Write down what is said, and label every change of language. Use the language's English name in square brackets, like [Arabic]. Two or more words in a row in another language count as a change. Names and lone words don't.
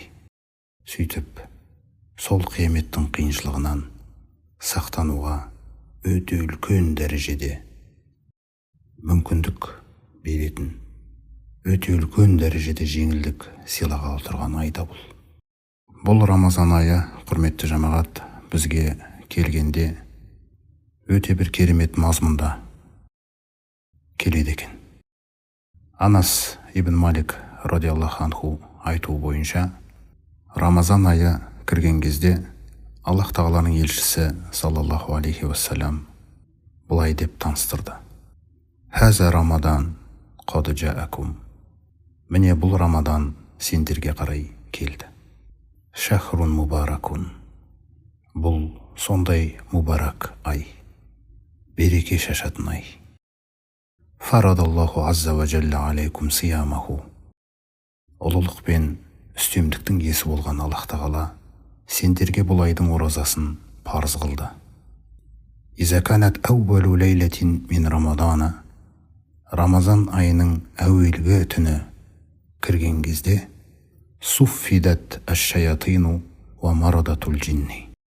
[Kazakh] Сөйтіп сол қияметтің қиыншылығынан сақтануға өте үлкен дәрежеде мүмкіндік беретін, өте үлкен дәрежеде жеңілдік сыйлағалы тұрған айда бұл. Бұл Рамазан айы, құрметті жамағат, бізге келгенде өте бір керемет мазмұнда келеді екен. Анас ибн Малик [Arabic] رضي الله عنه [Kazakh] айтуы бойынша, Рамазан айы кірген кезде Аллах Тағаланың елшісі [Arabic] صلى الله عليه وسلم [Kazakh] бұлай деп таныстырды. [Arabic] هذا رمضان قد جاءكم. [Kazakh] Міне бұл Рамадан сендерге қарай келді. [Arabic] شهر مبارك. [Kazakh] Бұл сондай мубарак ай, береке шашатын ай. [Arabic] فرض الله عز وجل عليكم صيامه. [Kazakh] Ұлылық пен үстемдіктің иесі болған Аллах Тағала сендерге бұл айдың оразасын парыз қылды. [Arabic] إذا كانت أول ليلة من رمضان. [Kazakh] Рамазан айының әуелгі түні кірген кезде [Arabic] صفدت الشياطين ومردة الجن.